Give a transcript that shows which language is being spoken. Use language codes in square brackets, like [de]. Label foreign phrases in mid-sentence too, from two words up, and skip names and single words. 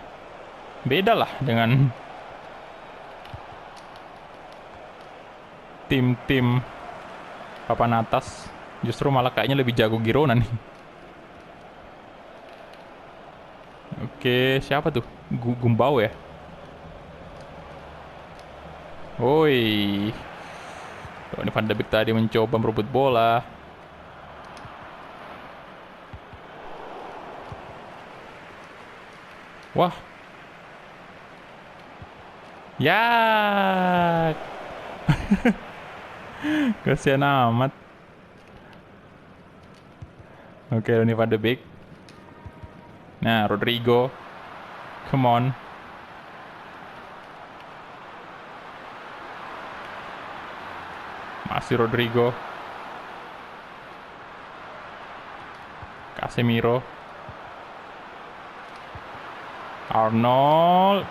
[id] Beda lah dengan tim-tim papan atas. Justru malah kayaknya lebih jago Girona nih. Oke, siapa tuh? Gumbau ya? Woi, Donny van de Beek tadi mencoba merebut bola. Wah. Ya. Kasihan amat. Oke, Donny van de Beek. Nah, Rodrigo. [en] Come on. [id] Masih Rodrigo. Casemiro. Arnold.